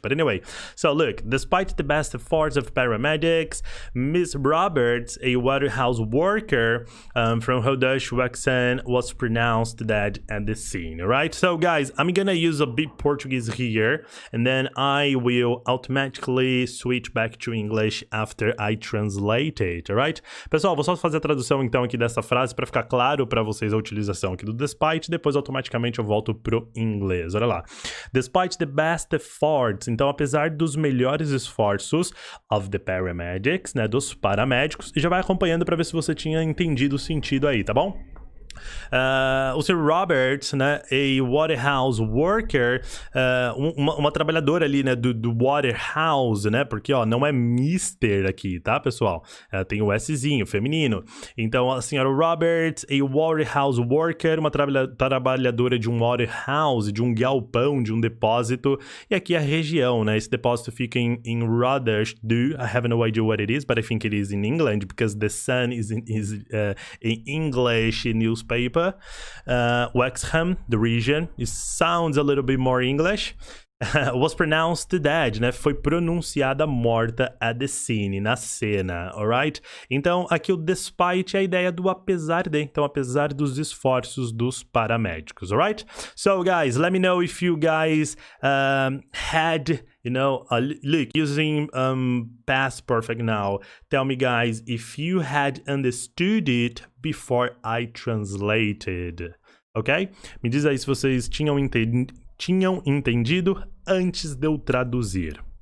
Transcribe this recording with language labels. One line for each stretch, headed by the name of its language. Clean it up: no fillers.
English: But anyway, so look, despite the best efforts of paramedics, Miss Roberts, a warehouse worker from Rodosh was pronounced dead at the scene, right? So guys, I'm gonna use a bit Portuguese here, and then I will automatically switch back to English after I translate it, alright?
Portuguese: Pessoal, vou só fazer a tradução então aqui dessa frase para ficar claro para vocês a utilização aqui do despite, depois automaticamente eu volto pro inglês. Olha lá.
English: Despite the best efforts,
Portuguese: então apesar dos melhores esforços
English: of the paramedics,
Portuguese: né, dos paramédicos, e já vai acompanhando para ver se você tinha entendido o sentido aí, tá bom? O Sir Robert, né,
English: a warehouse worker,
Portuguese: uma trabalhadora ali, né, do warehouse, né, porque, ó, não é Mister aqui, tá, pessoal? Tem o Szinho, feminino. Então, a senhora Robert,
English: a warehouse worker,
Portuguese: uma trabalhadora de um warehouse, de um galpão, de um depósito, e aqui a região, né, esse depósito fica em Rotherhithe.
English: I have no idea what it is, but I think it is in England, because the Sun is in English newspaper. Wexham, the region, it sounds a little bit more English. Was pronounced dead,
Portuguese: né? Foi pronunciada morta
English: at the scene,
Portuguese: na cena, alright? Então, aqui o despite é a ideia do apesar de, então apesar dos esforços dos paramédicos, alright?
English: So, guys, let me know if you guys had, look, using past perfect now, tell me, guys, if you had understood it before I translated, ok?
Portuguese: Me diz aí se vocês tinham entendido antes de eu traduzir.